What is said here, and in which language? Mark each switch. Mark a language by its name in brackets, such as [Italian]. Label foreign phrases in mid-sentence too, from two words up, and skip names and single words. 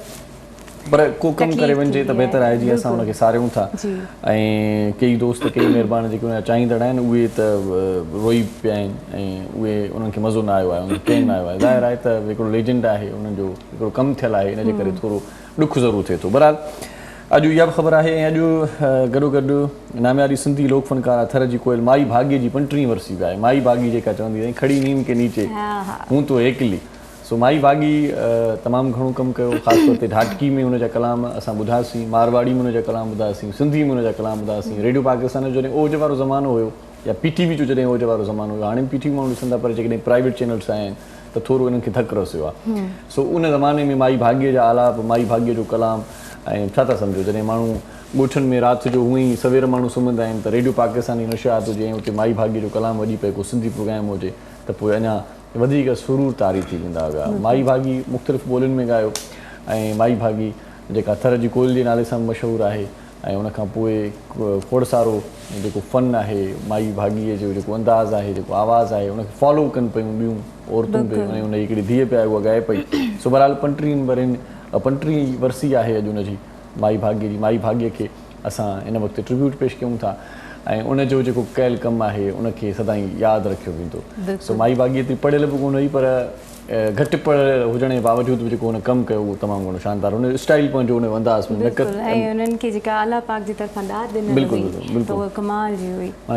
[Sindhi] पर को कमु करे वञे त बहितर आहे जीअं असां हुनखे सारियूं था ऐं कई दोस्त कई महिरबानी जेके हुनजा चाहींदड़ आहिनि उहे त रोई पिया आहिनि ऐं उहे उन्हनि खे मज़ो न आयो आहे उन्हनि खे केरु न आयो आहे ज़ाहिर आहे त हिकिड़ो लेजेंड आहे उन्हनि जो हिकिड़ो कमु थियलु आहे हिन जे करे थोरो ॾुख ज़रूरु थिए थो। बहरहाल अॼु इहा बि ख़बर आहे ऐं अॼु गॾोगॾु नामियारी सिंधी लोक फनकार थर जी कोयल माई भाग्य जी 35वीं वरसी बि आहे माई भागी जेका चवंदी आहे [Rajasthani] खड़ी नींद के नीचे हूं तो एकली। [Sindhi] सो माई भागी तमामु घणो कमु कयो ख़ासि तौर ते ढाटकी में हुनजा कलाम असां ॿुधासीं मारवाड़ी में हुनजा कलाम ॿुधासीं सिंधी में हुनजा कलाम ॿुधासीं रेडियो पाकिस्तान जो जॾहिं ओज वारो ज़मानो हुयो या PTV जो जॾहिं ओज वारो ज़मानो हुयो हाणे PTV माण्हू ॾिसंदा पर जेकॾहिं [English] private channels [Sindhi] आहिनि त थोरो हिननि खे धकु रसियो आहे। सो उन ज़माने में माई भाग्य जा आलाप माई भाग्य जो कलाम ऐं छा था सम्झो जॾहिं माण्हू ॻोठनि में राति जो हूअं ई सवेर माण्हू सुम्हंदा आहिनि त रेडियो पाकिस्तानी नशियात हुजे ऐं उते माई भाग्य जो कलाम वॼी पए को सिंधी प्रोग्राम हुजे त पोइ अञा वधीक सुरूर तारी थी वेंदा हुआ। माई भागी मुख़्तलिफ़ ॿोलियुनि में ॻायो ऐं माई भागी जेका थर जी कोयल जे नाले सां मशहूरु आहे ऐं उनखां पोइ खोड़ सारो जेको फ़न आहे माई भागीअ जो जेको अंदाज़ आहे जेको आवाज़ु आहे उनखे फॉलो कनि पियूं ॿियूं औरतूं बि ऐं उन हिकिड़ी धीअ पिया उहा ॻाए पई। सो बहरहाल 35वीं वरसी आहे अॼु उनजी माई भाग्य जी माई भाग्य खे असां हिन वक़्तु ट्रिब्यूट पेश कयूं था ऐं उनजो जेको कयल कमु आहे उनखे सदाईं यादि रखियो वेंदो। सो माई भागी एतिरी पढ़ियल बि कोन हुई पर घटि पढ़ियल हुजण जे बावजूदि बि जेको हुन कमु कयो उहो तमामु घणो शानदार हुन स्टाइल पंहिंजो हुन अंदाज़ में ऐं उन्हनि खे जेका अलाह पाक जी तरफ़ां दाद ॾिनल हुई त उहा कमाल जी हुई माना